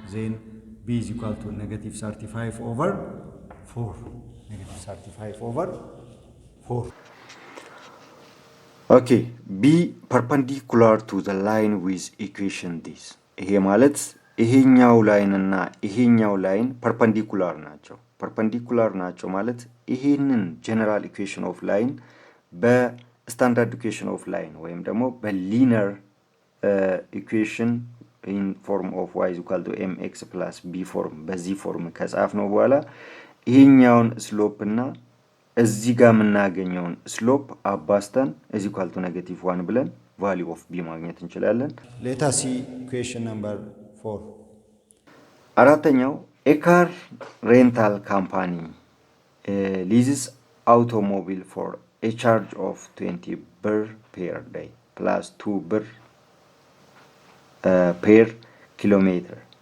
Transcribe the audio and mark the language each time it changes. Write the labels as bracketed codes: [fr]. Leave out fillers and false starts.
[en] Then b is equal to negative 35 over 4. Negative 35 over 4. Okay, b perpendicular to the line with equation this. [am] ይሄ ማለት ይሄኛው ላይን እና ይሄኛው ላይን ፐርፐንዲኩላር ናቸው። ፐርፐንዲኩላር ናቸው ማለት ይሄንን ጀነራል ኢኩዌሽን ኦፍ ላይን በስታንዳርድ ኢኩዌሽን ኦፍ ላይን ወይም ደግሞ በሊነር ኢኩዌሽን ኢን ፎርም ኦፍ [en] y is equal to mx plus b [am] ፎርም በዚህ ፎርም ከጻፍ ነው በኋላ ይሄኛውን ስሎፕ እና እዚህ ጋር የምናገኘውን ስሎፕ አባስተን [en] is equal to negative 1 [am] ብለን [en] value of b [am] ማግኘት እንችላለን። [en] Let us see question number 4. [am] አራተኛው [en] a car rental company leases automobile for a charge of 20 birr per day plus 2 birr per kilometer